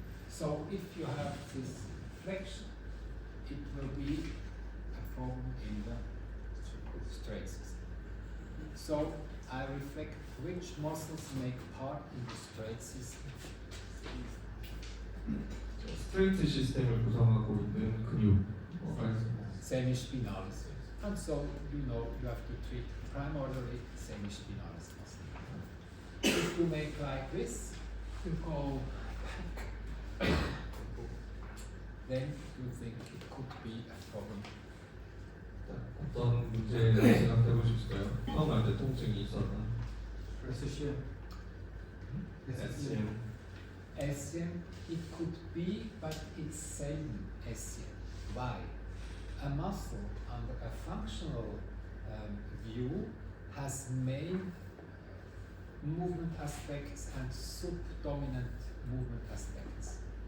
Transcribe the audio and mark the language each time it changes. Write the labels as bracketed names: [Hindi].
[English] So if you have this flexion, it will be a problem in the straight system. So I reflect which muscles make part in the straight system. [Korean] 스트레이트 시스템을 구성하고 있는 근육. [English] Semispinalis. And so you have to treat primarily semispinalis muscle. If you make like this, you go back, then you think it could be a problem. [Korean] 어떤 문제를 생각해 보실까요? 처음 할 때 통증이 있었나? [English] SCM. SCM, it could be, but it's seldom SCM. Why? A muscle under a functional view has main movement aspects and subdominant movement aspects.